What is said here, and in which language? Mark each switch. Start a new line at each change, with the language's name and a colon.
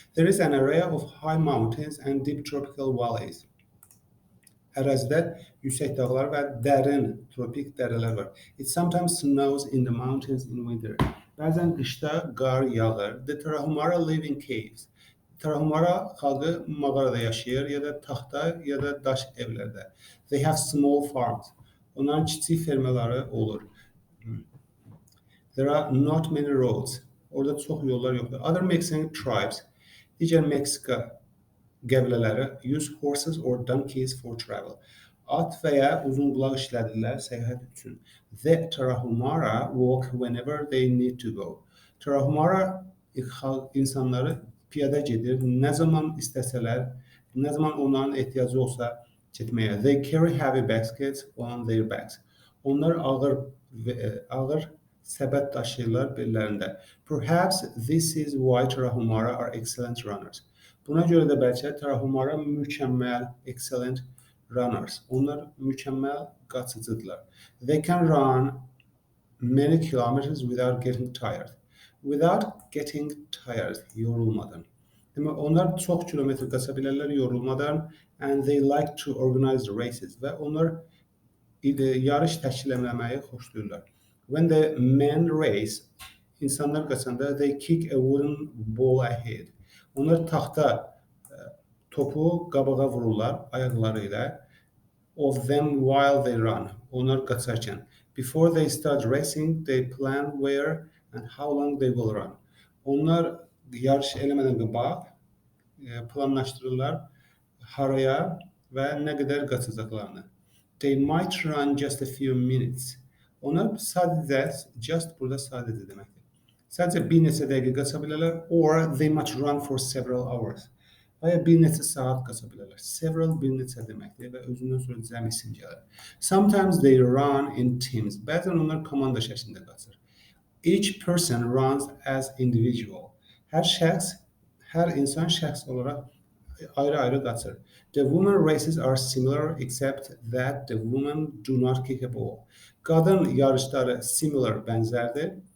English: There is an area of high mountains and deep tropical valleys.
Azerbaijani: Ərazidə yüksək dağlar və dərin tropik dərələr var.
English: It sometimes snows in the mountains in winter.
Azerbaijani: Bəzən qışda qar yağır.
English: The Tarahumara live in caves.
Azerbaijani: Tarahumara xalqı mağarada yaşayır ya da taxta ya da daş evlərdə.
English: They have small farms.
Azerbaijani: Onların kiçik fermaları olur.
English: There are not many roads.
Azerbaijani: Orada çox yollar yoxdur.
English: Other Mexican tribes,
Azerbaijani: digər Meksika qəbilələri
English: use horses or donkeys for travel.
Azerbaijani: At və ya uzun qulaq işlədirlər səyahət üçün.
English: The Tarahumara walk whenever they need to go.
Azerbaijani: Tarahumara insanları piyada gedir, nə zaman istəsələr, nə zaman onların ehtiyacı olsa getməyə.
English: They carry heavy baskets on their backs.
Azerbaijani: Onlar ağır səbət daşıyırlar bellərində.
English: Perhaps this is why Tarahumara are excellent runners.
Azerbaijani: Buna görə də bəlkə Tarahumara mükəmməl,
English: excellent runners.
Azerbaijani: Onlar mükəmməl qaçıcıdırlar.
English: They can run many kilometers without getting tired. Without getting tired, yorulmadan.
Azerbaijani: Demək, onlar çox kilometr qaça bilərlər yorulmadan.
English: And they like to organize races.
Azerbaijani: Və onlar yarış təşkil etməyi xoşlayırlar.
English: When the men race,
Azerbaijani: insanlar qaçanda,
English: they kick a wooden ball ahead.
Azerbaijani: Onlar taxta topu qabağa vururlar ayaqları ilə.
English: of them while they run.
Azerbaijani: Onlar qaçarkən.
English: Before they start racing, they plan where and how long they will run.
Azerbaijani: Onlar yarış eləmədən qabaq planlaşdırırlar haraya və nə qədər qaçacaqlarını.
English: They might run just a few minutes.
Azerbaijani: Onlar sadəcə, just burada sadəcə deməkdir. Sadəcə bir neçə dəqiqə qaça bilərlər,
English: or they might run for several hours.
Azerbaijani: Və ya bir neçə saat qaça bilərlər. Several bir neçə deməkdir və özündən sonra cəm isim gəlir.
English: Sometimes they run in teams.
Azerbaijani: Bəzən onlar komanda şəklində qaçır.
English: Each person runs as individual.
Azerbaijani: Hər şəxs, hər insan şəxs olaraq ayrı-ayrı qaçır.
English: The women races are similar except that the women do not kick a ball.
Azerbaijani: Qadın yarışları similar, bənzərdir.